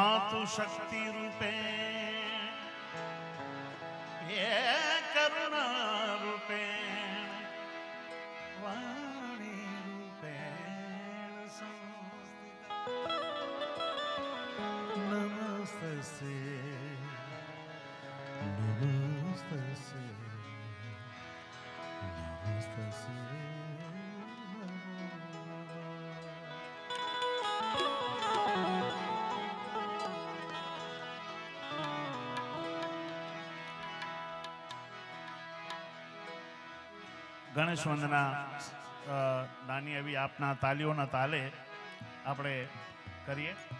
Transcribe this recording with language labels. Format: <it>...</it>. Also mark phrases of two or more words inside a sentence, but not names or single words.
<sa>तु शक्ति रूपे ये करुणा रूपे वाणी रूपे नमस्ते नमस्ते नमस्ते।</sa> <gu>ગણેશ વંદના નાની એવી આપના તાલીઓના તાલે આપણે કરીએ.</gu>